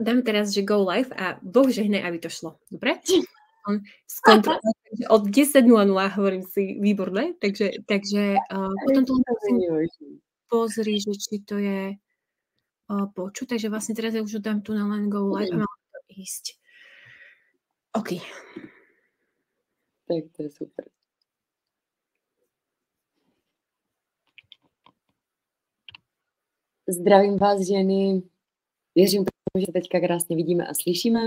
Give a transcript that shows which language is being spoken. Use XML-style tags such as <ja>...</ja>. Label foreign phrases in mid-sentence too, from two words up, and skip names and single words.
<sk>Dáme teraz, že</sk> <en>go live</en> <sk>a Boh žehnaj, aby to šlo. Dobre? Od 10:00 hovorím si výborné. Takže potom to pozri, že či to je počuť. Takže vlastne teraz ja už dám tu na len</sk> <en>go live</en> <sk>a mám to ísť. OK. Tak to je super. Zdravím vás, ženy.</sk> <cs>Věřím, že se teďka krásně vidíme a slyšíme.</cs>